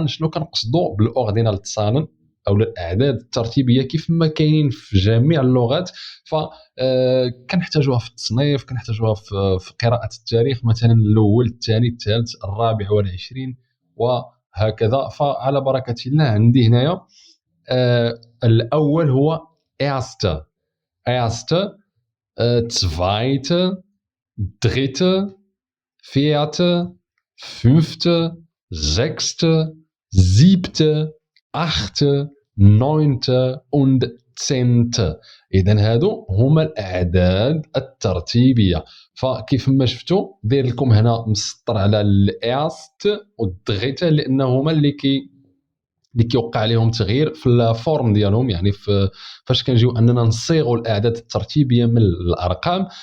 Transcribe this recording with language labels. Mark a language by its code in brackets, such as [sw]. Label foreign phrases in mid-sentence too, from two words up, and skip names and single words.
[ar] شنو كنقصدوا بالأوردينال تسارن أو الأعداد الترتيبية كيف ما كاينين في جميع اللغات؟ كنحتاجوها في التصنيف، كنحتاجوها في قراءة التاريخ، مثلا الأول، الثاني، الثالث، الرابع والعشرين وهكذا. فعلى بركة الله عندي هنايا الأول هو [de] erste zweite dritte vierte fünfte sechste siebte achte neunte und zehnte. [ar] إذن هادو هما الأعداد الترتيبية. فكيف ما شفتوا داير لكم هنا مسطر على الإرست والدغيتا لأنه هما اللي كيوقع عليهم تغيير في الفورم ديالهم، يعني فاش كنجيو أننا نصيغوا الأعداد الترتيبية من الأرقام.